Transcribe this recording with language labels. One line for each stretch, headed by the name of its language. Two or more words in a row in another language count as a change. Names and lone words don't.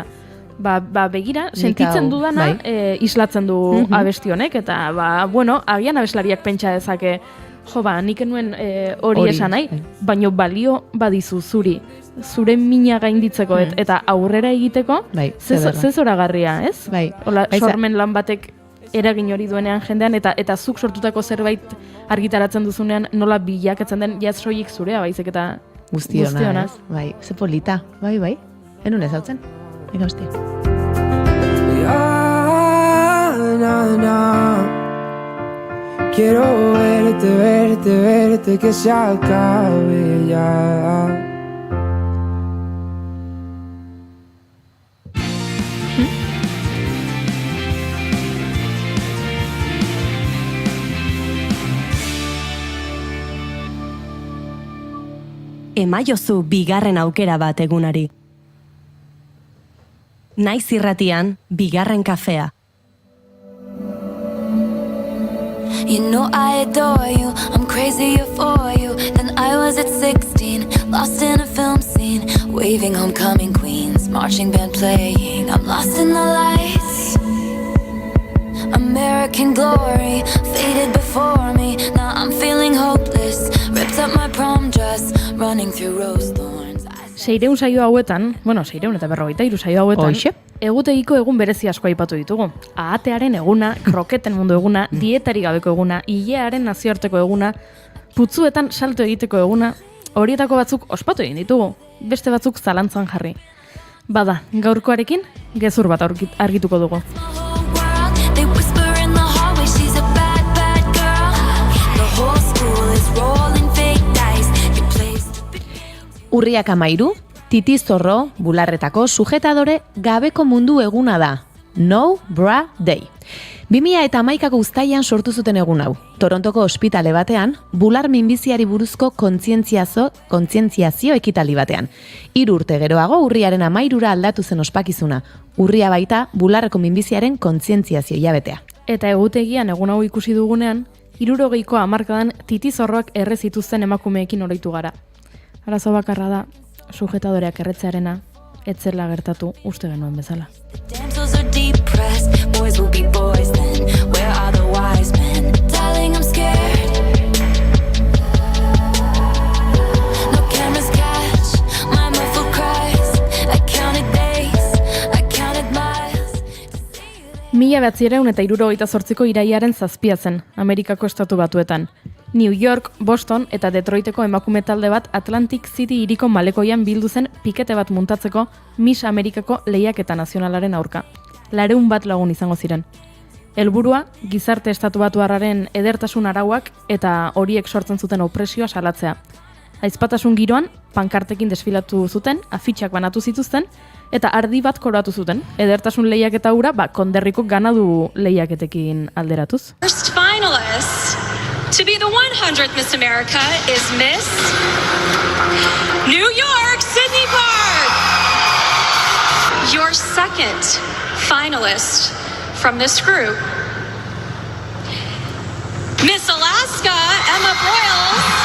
Basque: Begira, sentitzen dudana islatzen du abesti honek, eta agian abeslariak pentsa dezake, nik enuen hori esan nahi, baino balio badizu zure mina gainditzeko eta aurrera egiteko, ze zoragarria, ez? Sormen lan batek eragin hori duenean jendean, eta zuk sortutako zerbait argitaratzen duzunean nola bilakatzen den soilik zurea, baizik eta guztiona. Ze polita, bai. Enun ez hautzen? Ega hostia.
Spanish: Quiero verte, que se acabe ya.
Basque: Emaiozu bigarren aukera bat egunari. Naiz irratian, bigarren kafea.
English: You know I adore you, I'm crazier for you than I was at 16. Lost in a film scene, waving homecoming queens, marching band playing, I'm lost in the lights. American glory, faded before me, now I'm feeling hopeless. Ripped up my prom dress, running through rose thorns.
Basque: 600 saio hauetan, 653 saio hauetan, Hoxe. egutegiko egun berezi asko aipatu ditugu. Ahatearen eguna, kroketen mundu eguna, dietari gabeko eguna, ilearen nazioarteko eguna, putzuetan salto egiteko eguna, horietako batzuk ospatu egin ditugu, beste batzuk zalantzan jarri. Bada, gaurkoarekin, gezur bat argituko dugu.
English: My whole world, they whisper in the hallway, she's a bad, bad girl. The whole school is rolling fake dice. You place to be.
Basque: Urriak 13, Titi Zorro, bularretako sujetadore gabeko mundu eguna da.
English: No Bra Day.
Basque: 2011ko uztailean sortu zuten egun hau. Torontoko ospitale batean, bular minbiziari buruzko kontzientziazio ekitaldi batean. 3 urte geroago urriaren 13ra aldatu zen ospakizuna. Urria baita bularreko minbiziaren kontzientziazio hilabetea. Eta egutegian egun hau ikusi dugunean, 60ko hamarkadan Titi Zorroak erre zituzten emakumeekin oroitu gara. Arazo bakarra da, sujetadoreak erretzearena, etzela gertatu uste genuen bezala.
English: Damsels are depressed, boys will be boys then. Where are the wise men? Darling, I'm scared. No cameras catch my muffled cries. I counted days, I counted miles.
Basque: 1968ko iraiaren 7 zen, Amerikako estatu batuetan. New York, Boston eta Detroiteko emakume talde bat Atlantic City hiriko malekoian bildu zen pikete bat muntatzeko Miss Amerikako lehiaketa nazionalaren aurka. 200 lagun izango ziren. Helburua, gizarte estatu batuarraren edertasun arauak eta horiek sortzen zuten opresioa salatzea. Aizpatasun giroan, pankartekin desfilatu zuten, afitxak banatu zituzten, eta ardi bat koratu zuten. Edertasun lehiaketa hura, konderriko ganadu lehiaketekin alderatuz.
English: First finalist to be the 100th Miss America is Miss New York, Sydney Park. Your second finalist from this group, Miss Alaska, Emma Broyles.